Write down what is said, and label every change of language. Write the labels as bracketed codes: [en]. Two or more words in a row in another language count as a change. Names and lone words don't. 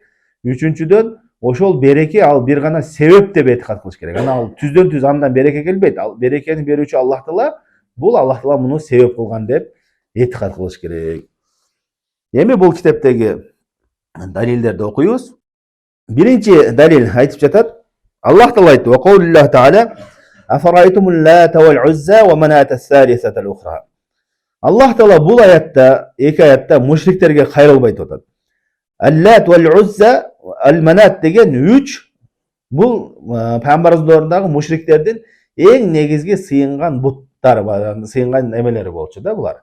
[ky] Үчүнчүдөн ошол береке ал бир гана себеп деп этикад кылыш керек. Ана ал түздөн түз андан береке келбейт. Ал берекени берүүчү Аллах Таала, бул Аллах Таала муну себеп кылган деп этикад кылыш керек. Эми бул китептеги далилдерди окуйбуз. Биринчи далил айтып жатат. Аллах Таала айтты: [ar] "وقول الله تعالى أفرأيتم اللات والعزى ومناة الثالثة الأخرى." [ky] Аллах Таала бул аятта, эки аятта мушриктерге кайрылып айтып атат. Al-Lat wal Uzza, Al-Manat деген үч бул пайгамбарыбыздын мушриктердин эң негизги сыйынган буттары, сыйынган эмелери болчу да булар.